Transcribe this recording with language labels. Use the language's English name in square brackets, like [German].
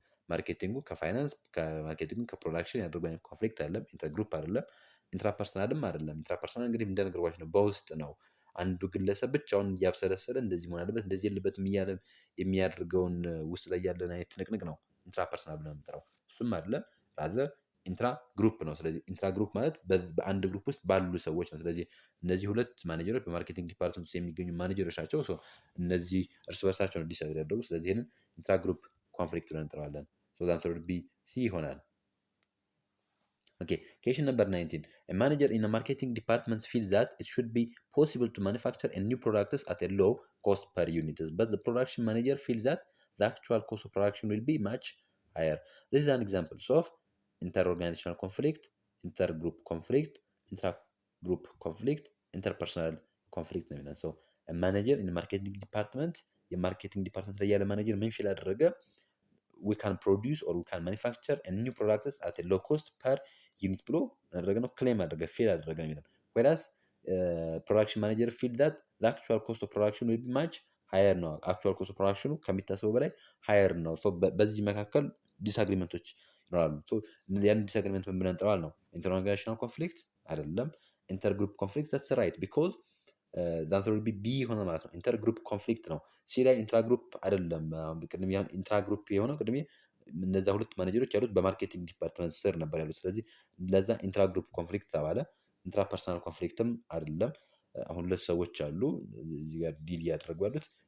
[Amharic] ማርኬቲንጉ ከፋይናንስ ከማርኬቲንጉ ከፕሮዳክሽን ያደረገው ኮንፍሊክት አይደለም። ኢንተርግሩፕ አይደለም። ኢንትራፐርሰናልም አይደለም። ኢንትራፐርሰናል እንግዲህ እንደነገርኳችሁ ነው፣ በውስጥ ነው። አንዱ ግለሰብ ብቻውን እያብሰለሰለ እንደዚህ መሆን አለበት እንደዚህ የለበትም እያለ የሚያደርገውን ውስጥ ላይ ያለን አይነት ትንቅንቅ ነው ኢንትራፐርሰናል ብለን የምንጠራው። እሱም አይደለም ራዘር ኢንትራ ግሩፕ ነው። ስለዚህ ኢንትራ ግሩፕ ማለት በአንድ ግሩፕ ውስጥ ባሉ ሰዎች ነው። ስለዚህ እነዚህ ሁለት ማኔጀሮች በማርኬቲንግ ዲፓርትመንት ውስጥ የሚገኙ ማኔጀሮች ናቸው። እነዚህ እርስ በርሳቸው ነው ዲስአግሪ ያደረጉ። ስለዚህ ይህንን ኢንትራ ግሩፕ ኮንፍሊክት ብለን እንጠራዋለን። ሶ ዘ አንሰር ውድ ቢ ሲ ይሆናል። [English] Okay, question number 19. A manager in a marketing department feels that it should be possible to manufacture a new products at a low cost per unit, but the production manager feels that the actual cost of production will be much higher. This is an example of interorganizational conflict, intergroup conflict, intragroup conflict, interpersonal conflict [Amharic] ነው የሚለን። [English] So a manager in a marketing department [Amharic] የማርኬቲንግ ዲፓርትመንት ላይ ያለ ማኔጀር ምን ፊል አደረገ? [English] we can produce or we can manufacture a new products at a low cost per unit [Amharic] ብሎ አደረገ ነው ክሌም አደረገ ፌል አደረገ ነው የሚለው። [English] whereas [Amharic] ፕሮዳክሽን ማኔጀር ፊል [English] that the actual cost of production will be much higher ነው። actual cost of production [Amharic] ከሚታሰበው በላይ [English] higher [Amharic] ነው። በዚህ መካከል ዲስአግሪመንቶች ይኖራሉ። ያን ዲስአግሪመንት ምን ብለን እንጠራዋለን ነው? ኢንተርኦርጋናይዜሽናል ኮንፍሊክት አይደለም። ኢንተርግሩፕ ኮንፍሊክት [English] that's right because the answer will be B [Amharic] ሆነ ማለት ነው። ኢንተርግሩፕ ኮንፍሊክት ነው። ሲ ላይ ኢንትራግሩፕ አይደለም። ቅድም ኢንትራግሩፕ የሆነው ቅድም እነዛ ሁለት ማኔጀሮች ያሉት በማርኬቲንግ ዲፓርትመንት ስር ነበር ያሉት። ስለዚህ ለዛ ኢንትራግሩፕ ኮንፍሊክት ተባለ። ኢንትራፐርሰናል ኮንፍሊክትም አይደለም። አሁን ሁለት ሰዎች አሉ እዚህ ጋር ዲል እያደረጉ ያሉት